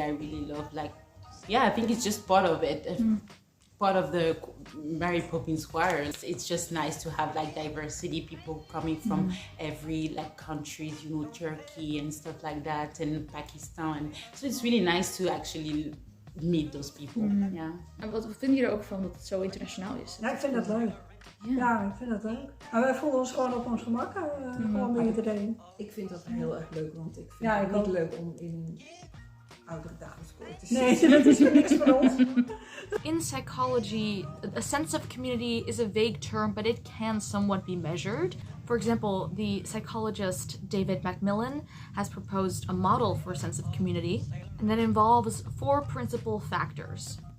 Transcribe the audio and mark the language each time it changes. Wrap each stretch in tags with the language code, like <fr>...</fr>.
<en>I really love I think it's just part of it. Part of the Merry Poppins choir. It's just nice to have diversity, people coming from every countries, Turkey and stuff like that, and Pakistan. So it's really nice to actually meet those people. Yeah.</en> <nl>En wat vinden jullie er ook van dat het zo internationaal is? Ja, ik vind dat leuk. Ja, ik vind dat leuk. Maar wij voelen ons gewoon op ons gemak, gewoon bij iedereen. Ik vind dat heel erg leuk, want ik vind het niet leuk om in oudere dameskoor te zitten. Nee, dat is niks voor ons.</nl> <en>In psychology, a sense of community is a vague term, but it can somewhat be measured. For example, the psychologist David Macmillan has proposed a model for a sense of community, and that involves 4 principal factors.</en>